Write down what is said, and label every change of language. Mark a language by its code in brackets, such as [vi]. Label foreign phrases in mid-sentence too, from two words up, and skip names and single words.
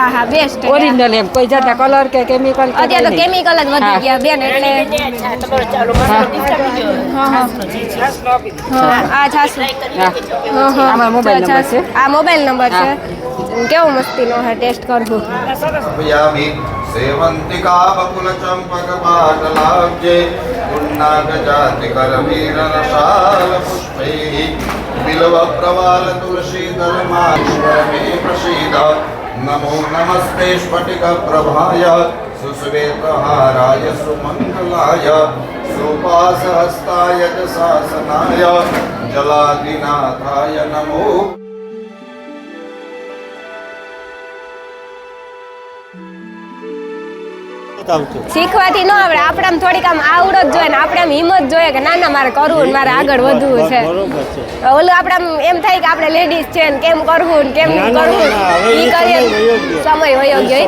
[gu] હા, બેસ્ટ ઓરિજિનલ એમ, કોઈ જાતના કલર કે કેમિકલ. અત્યારે તો કેમિકલ જ વધી ગયા બેન. એટલે આ છાસ આમાં મોબાઈલ નંબર છે. આ મોબાઈલ નંબર છે. કેવો મસ્તીનો હે, ટેસ્ટ કરવું. [sa] सेवंतिका बकुल चंपक पाटलाब्जे पुन्नाग जाति करवीरनशाल पुष्पैः बिल्व प्रवाल तुलसी दलमाश्वर मे प्रसीद नमो नमस्ते स्फटिक प्रभाय सुश्वेतहाराय सुमंगलाय सुपासहस्ताय च शासनाय जलादिनाथाय नमो. [gu] શીખવાથી ન આવડે, આપણે આમ થોડીક આમ આવડત જોઈએ ને આપણે આમ હિંમત જોઈએ કે ના ના મારે કરવું ને મારે આગળ વધવું છે. ઓલું આપણે આમ એમ થાય કે આપણે લેડીઝ છે ને કેમ કરવું ને કેમ કરવું, એ કરીએ સમય વયો ગયો.